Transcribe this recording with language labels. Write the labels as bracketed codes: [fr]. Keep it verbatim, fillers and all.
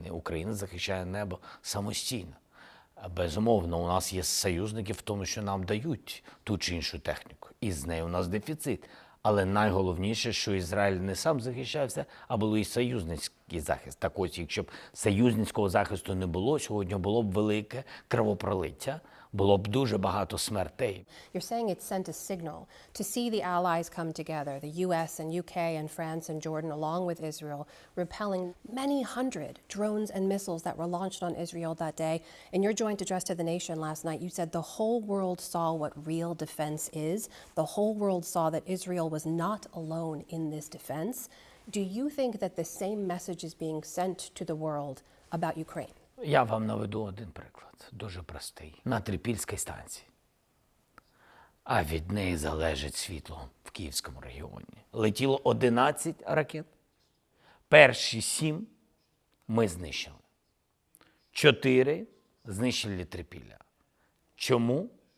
[uk] Україна захищає небо самостійно. Безумовно, у нас є союзники в тому, що нам дають ту чи іншу техніку. І з нею у нас дефіцит. Але найголовніше, що Ізраїль не сам захищався, а було і союзницький захист. Так ось, якщо б союзницького захисту не було, сьогодні було б велике кровопролиття, було б дуже багато смертей. [en] You're saying it sent a signal to see the allies come together, the U S and U K and France and Jordan, along with Israel, repelling many hundred drones and missiles that were launched on Israel that day. In your joint address to the nation last night, you said the whole world saw what real defense is. The whole world saw that Israel was not alone in this defense. Do you think that the same message is being sent to the world about Ukraine? [uk] Я вам наведу один приклад, дуже простий. На Трипільській станції, а від неї залежить світло в Київському регіоні, летіло одинадцять ракет. Перші сім ми знищили. Чотири знищили Трипілля. Чому?